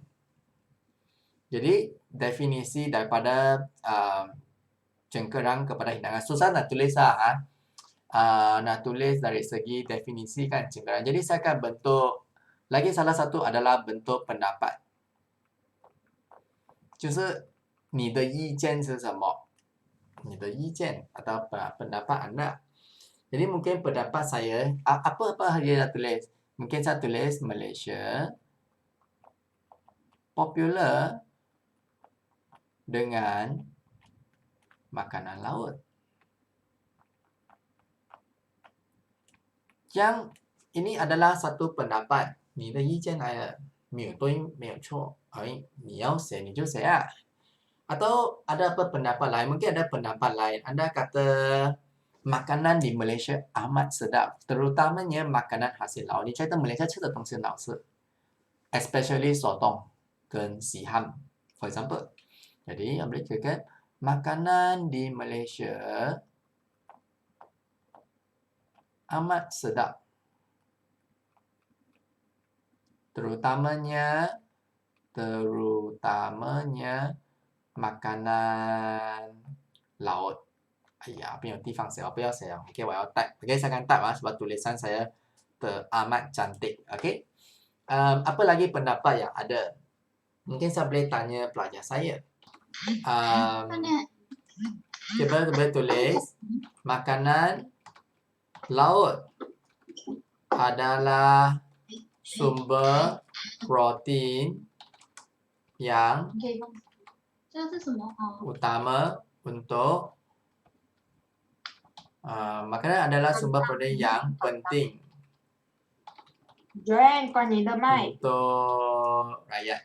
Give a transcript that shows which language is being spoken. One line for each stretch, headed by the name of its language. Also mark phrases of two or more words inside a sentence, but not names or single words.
Malay: Jadi, definisi daripada cengkerang kepada hidangan. Susah nak tulis lah. Nak tulis dari segi definisi kan cengkerang. Jadi, saya akan bentuk. Lagi salah satu adalah bentuk pendapat.
Chinese: 就是你的意见是什么？你的意见
Malay: atau pendapat anda. Jadi mungkin pendapat saya, apa dia nak tulis? Mungkin saya tulis Malaysia popular dengan makanan laut. Yang ini adalah satu pendapat.
Chinese: 你的意见来了，没有对，没有错，哎，你要写你就写啊。
Malay: Atau ada apa pendapat lain? Mungkin ada pendapat lain. Anda kata makanan di Malaysia amat sedap, terutamanya makanan hasil laut.
Chinese: 你觉得 Malaysia 吃的东西很好吃 ，especially sotong 跟 siham,
English: for example.
Malay: Jadi, boleh katakan makanan di Malaysia amat sedap. Terutamanya makanan laut. Ayah,
Chinese: 没有地方写，我不要写了。OK， 我要 type。OK，
Malay: saya akan type sebab tulisan saya teramat cantik. OK， apa lagi pendapat yang ada? Mungkin saya boleh tanya pelajar saya. Kita boleh tulis makanan laut adalah sumber protein yang utama untuk makanan adalah sumber protein yang penting untuk rakyat.